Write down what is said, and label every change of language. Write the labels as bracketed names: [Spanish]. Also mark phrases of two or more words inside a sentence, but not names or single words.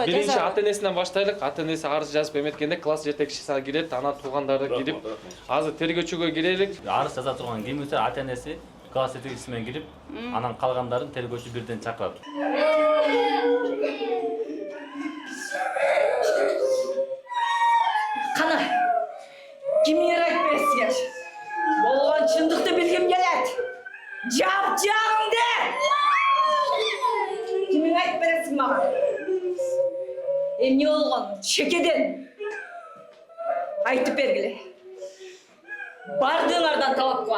[Kyrgyz] Биринчи ата-энесинен баштайлык. Ата-энеси арыз жазып эметкенде класс жетекчиси кирет, анан туугандары кирип, азыр тергөөчүгө кирелик. Арыз жаза турган ким болсо ата-энеси класс жетекчиси менен кирип, анан калгандарын тергөөчү бирден чакырат. [Kazakh] Қана, кимге айтпайсыңар? Болған шындықты білгім келеді. Жап жағыңды! Кимге айтпайсың маған? Не болған? Шекеден. Айтып бергіле. Бардыңардан талап қылам.